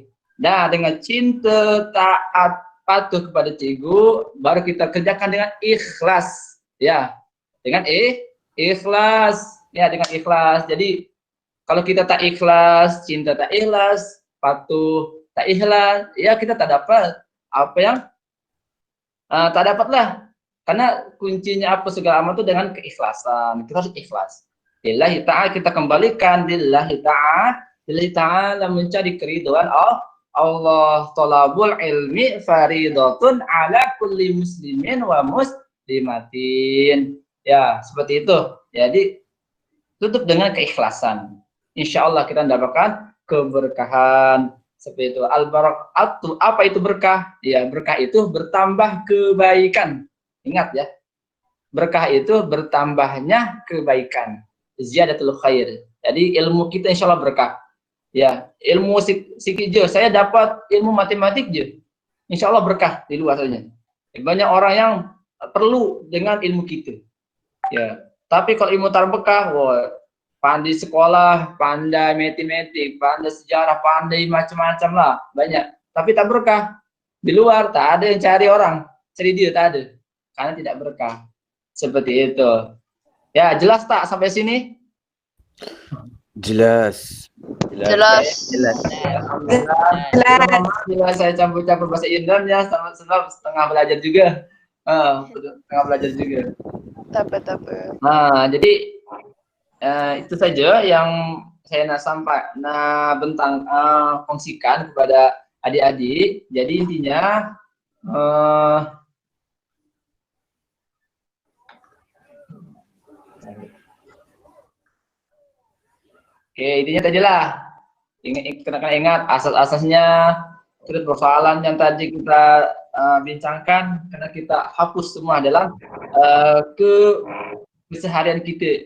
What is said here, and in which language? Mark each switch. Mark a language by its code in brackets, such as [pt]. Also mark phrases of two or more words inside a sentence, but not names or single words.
[ms] Nah, dengan cinta, taat, patuh kepada cikgu, baru kita kerjakan dengan ikhlas. Ya, dengan ikhlas. Ya, dengan ikhlas. Jadi, kalau kita tak ikhlas, cinta tak ikhlas, patuh tak ikhlas, ya kita tak dapat apa yang tak dapatlah. [id] Karena kuncinya apa segala amal itu dengan keikhlasan. Kita harus ikhlas. [ar] لله تعالى, [id] kita kembalikan [ar] لله تعالى [id] mencari keridhaan Allah. [ar] طلب العلم فريضة على كل مسلم ومسلمة. [id] Ya, seperti itu. Jadi tutup dengan keikhlasan. Insya Allah kita mendapatkan keberkahan. Seperti itu. Al-barakatu, apa itu berkah? Ya, berkah itu bertambah kebaikan. Ingat ya. Berkah itu bertambahnya kebaikan. [ar] زيادة الخير. [id] Jadi ilmu kita insya Allah berkah. Ya, [ms] ilmu sikit je, saya dapat ilmu matematik je, insya Allah berkah di luar saja. [id] Banyak orang yang perlu dengan ilmu kita. [ms] Ya, tapi kalau ilmu terbekah, wah, pandai sekolah, pandai matematik, pandai sejarah, pandai macam-macam lah, banyak. Tapi tak berkah. Di luar tak ada yang cari orang, cari dia tak ada, karena tidak berkah. [id] Seperti itu. [ms] Ya, jelas tak sampai sini? Jelas. Bila saya campur-campur bahasa Indon ya, sebab setengah belajar juga. Setengah belajar juga. Apa. Nah, jadi itu saja yang saya kongsikan kepada adik-adik. Jadi intinya intinya tadi lah, ingat asas-asasnya, terus persoalan yang tadi kita bincangkan, karena kita hapus semua dalam keseharian kita.